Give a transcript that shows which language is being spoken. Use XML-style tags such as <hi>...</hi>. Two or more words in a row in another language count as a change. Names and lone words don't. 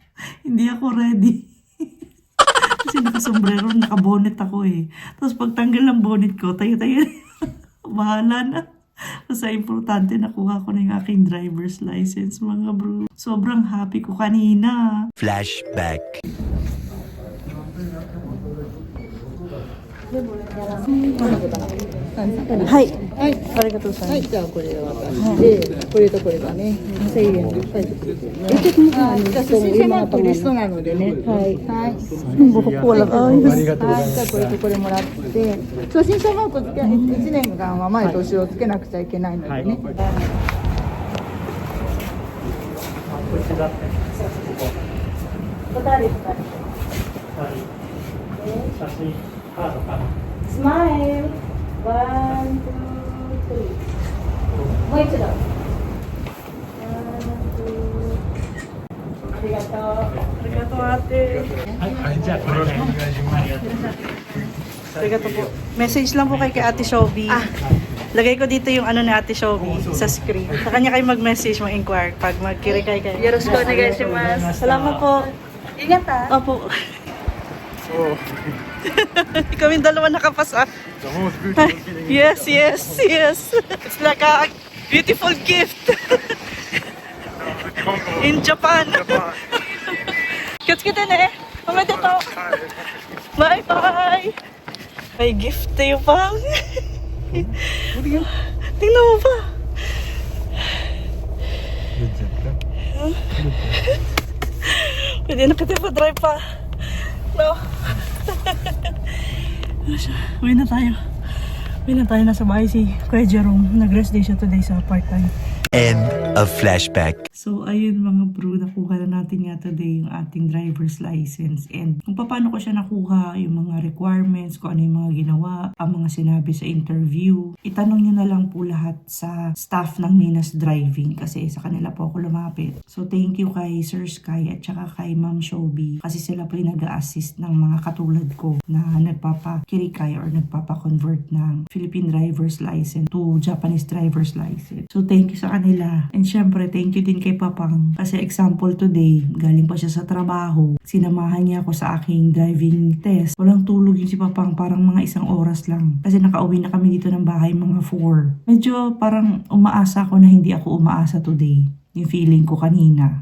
<tl>Hindi ako ready. Kasi nakasombrero, nakabonet ako eh. Tapos pagtanggal ng bonnet ko, tayo-tayo bahala na. Kasi importante nakuha ko na yung aking</tl> <en>driver's license,</en> <tl>mga bro. Sobrang happy ko kanina. Flashback. Hi.</tl> <ja>はい、ありがとうございます。はい、じゃあこれを渡して、これとこれがね、1000円で書いてくれてるね。じゃあ寿司マークリストなのでね。はい。はい。</ja> <tl>Buko lang. Ay,</tl> <ja>じゃあこれとこれもらって初心者マークつけ1年間は前と後ろつけなくちゃいけないのでね、こちら写真カードかな。</ja> <en>smile one, two, three.</en> <ja>もう一度。ありがとう。 arigato ate. はい、じゃあこれお願いします。ありがとうございます。 Arigato po.</ja> <tl>Message lang po kay Ate Shobi. Lagay ko dito yung ano ni Ate Shobi sa screen. Sa kanya kayo mag-message, mag-inquire pag magkirikay kayo.</tl> <ja>よろしくお願いします.</ja> <tl>Salamat po. Ingat ha. Opo. Kaming dalawa nakapasa.</tl> <en>Yes, yes, yes. It's like a beautiful gift. In Japan.</en> <ja>きつきて ね. Omedetou.</ja> <en>Bye bye.</en> <tl>May gift tayo pang. Tingnan mo pa. Pwede na kita pa drive pa. No. Uwi na tayo. Uwi na tayo. Nasa bahay si Kuya Jerome. Nag-</tl> <en>rest day</en> <tl>siya today sa part-time. End of flashback. So, ayun mga bro, nakuha na natin nga today yung ating</tl> <en>driver's license.</en> <tl>And kung paano ko siya nakuha, yung mga requirements, kung ano yung mga ginawa, ang mga sinabi sa interview. Itanong nyo na lang po lahat sa staff ng Minas Driving kasi sa kanila po ako lumapit. So,</tl> <en>thank you</en> <tl>kay Sir Sky at saka kay Ma'am Shobi kasi sila po yung nag-a-assist ng mga katulad ko na nagpapakirikay or nagpapa-convert ng</tl> <en>Philippine driver's license to Japanese driver's license.</en> <tl>So,</tl> <en>thank you</en> <tl>sa kanila. And syempre,</tl> <en>thank you</en> <tl>din kay Papang. Kasi example today, galing pa siya sa trabaho. Sinamahan niya ako sa aking</tl> <en>driving test.</en> <tl>Walang tulog yun si Papang, parang mga 1 oras lang. Kasi nakauwi na kami dito ng bahay mga 4. Medyo parang umaasa ako na hindi ako umaasa today. Yung feeling ko kanina.</tl>